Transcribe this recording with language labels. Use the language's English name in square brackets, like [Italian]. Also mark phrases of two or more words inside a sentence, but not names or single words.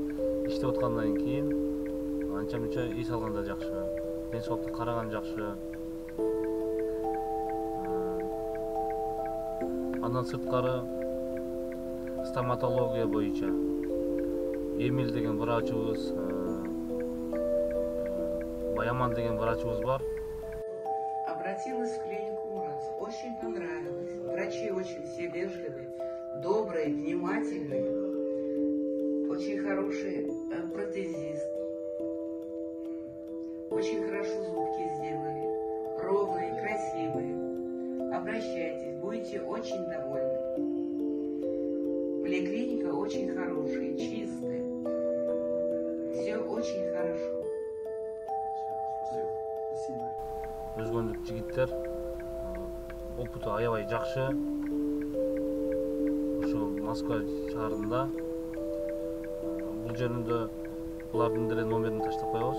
[Kyrgyz] Иштеп аткандан кийин анча-мынча эс алганда жакшы, ден соолукка караган жакшы. Андан сырткары стоматология боюнча Эмиль деген врачыбыз, Баяман деген врачыбыз бар. [Russian] Обратилась в клинику Мурат. Очень понравилось. Врачи очень все вежливые, добрые, внимательные. Очень хороший протезист. Очень хорошо зубки сделали. Ровные, красивые. Обращайтесь, будете очень довольны. Поликлиника очень хорошая, чистая. Все очень хорошо. [Kyrgyz] Өзгөнлүк жигиттер, опыту аябай жакшы. Ошо Москва шаарында бул жөнүндө булардын деле номерин таштап коебуз.